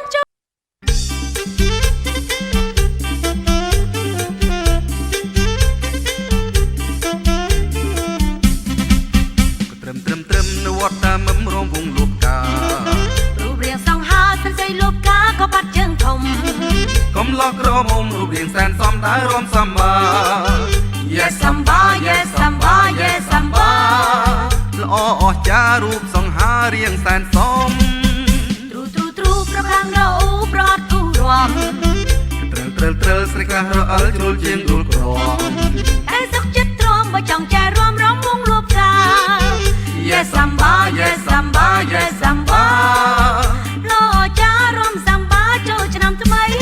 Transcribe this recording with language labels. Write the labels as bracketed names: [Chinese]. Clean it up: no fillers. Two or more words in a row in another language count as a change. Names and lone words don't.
[Khmer] ត្រឹមនៅវត្តតាមមរំវងលូបកា រូបរាងសង្ហាសិនស្រីលូបកាក៏បាត់ជើងធំ កុំឡោះក្រមុំរូបរាងសែនសំដើររំសំបា [English] Yes samba yes samba yes samba [Khmer] ល្អអស្ចារ្យរូបសង្ហារៀងសែនសម ទ្រូទ្រូប្រកាំងរអ៊ូប្រត់គូរំ ត្រិលស្រីខ្លះរអិលជ្រុលជាងដួលក្រម តែសុខចិត្តទ្រាំបើចង់ចែរួមរំវងលួបកា [English] Yes samba yes samba yes samba [Khmer] លោចារំសាំបាចូលឆ្នាំថ្មី